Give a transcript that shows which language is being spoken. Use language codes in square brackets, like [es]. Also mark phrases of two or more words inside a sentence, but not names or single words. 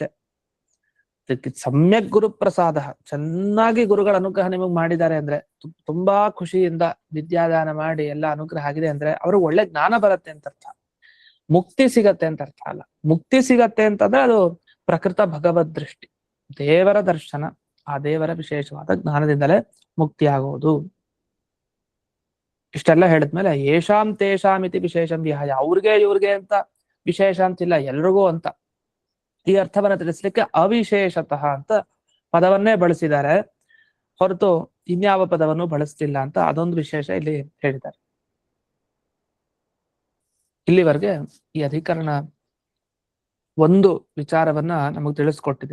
[sa] ಸಮ್ಯಕ್ ಗುರು ಪ್ರಸಾದ, [kn] ಚೆನ್ನಾಗಿ ಗುರುಗಳ ಅನುಗ್ರಹ ನಿಮಗೆ ಮಾಡಿದ್ದಾರೆ ಅಂದ್ರೆ, ತುಂಬಾ ಖುಷಿಯಿಂದ ವಿದ್ಯಾದಾನ ಮಾಡಿ ಎಲ್ಲ ಅನುಗ್ರಹ ಆಗಿದೆ ಅಂದ್ರೆ ಅವ್ರಿಗೆ ಒಳ್ಳೆ ಜ್ಞಾನ ಬರುತ್ತೆ ಅಂತ ಅರ್ಥ. ಮುಕ್ತಿ ಸಿಗತ್ತೆ ಅಂತ ಅರ್ಥ ಅಲ್ಲ. ಮುಕ್ತಿ ಸಿಗತ್ತೆ ಅಂತಂದ್ರೆ ಅದು [sa] ಪ್ರಕೃತ ಭಗವದ್ ದೃಷ್ಟಿ, [kn] ದೇವರ ದರ್ಶನ, ಆ ದೇವರ ವಿಶೇಷವಾದ ಜ್ಞಾನದಿಂದಲೇ ಮುಕ್ತಿ ಆಗುವುದು. ಇಷ್ಟೆಲ್ಲ ಹೇಳಿದ್ಮೇಲೆ [sa] ಯೇಷಾಂ ತೇಷಾಂ ಇತಿ ವಿಶೇಷಂ ವಿಹಾಯ, [kn] ಅವ್ರಿಗೆ ಇವ್ರಿಗೆ ಅಂತ ವಿಶೇಷ ಅಂತಿಲ್ಲ, ಎಲ್ರಿಗೂ ಅಂತ. ಈ ಅರ್ಥವನ್ನ ತಿಳಿಸ್ಲಿಕ್ಕೆ ಅವಿಶೇಷತಃ ಅಂತ ಪದವನ್ನೇ ಬಳಸಿದ್ದಾರೆ, ಹೊರತು ಇನ್ಯಾವ ಪದವನ್ನು ಬಳಸ್ತಿಲ್ಲ ಅಂತ ಅದೊಂದು ವಿಶೇಷ ಇಲ್ಲಿ ಹೇಳಿದ್ದಾರೆ. ಇಲ್ಲಿವರೆಗೆ ಈ ಅಧಿಕರಣ ಒಂದು ವಿಚಾರವನ್ನ ನಮಗೆ ತಿಳಿಸ್ಕೊಟ್ಟಿದೆ.